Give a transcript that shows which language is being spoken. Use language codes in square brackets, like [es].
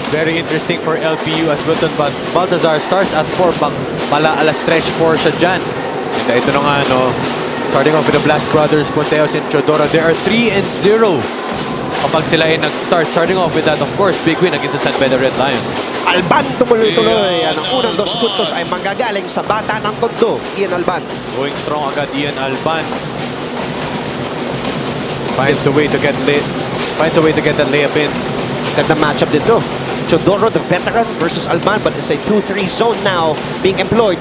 [en] Very interesting for LPU as Wilton Baltazar starts at 4. [tl] Mala alas 3 for siya dyan. And ito na nga, no, [en] starting off with the Blast Brothers, [tl] Pontejos and Chodoro. [en] They are 3-0 [tl] kapag sila ay nag-start. [en] Starting off with that, of course, big win against the San Beda Red Lions. [tl] Alban tumuloy-tuloy. Ang unang 2 puntos ay manggagaling sa bata ng Tondo, Ian Alban. [en] Going strong [tl] agad, [en] Ian Alban. Finds a way to get that layup in. [tl] Ganda matchup din to. [en] Chodoro, the veteran, versus Alban, but it's a 2-3 zone now being employed.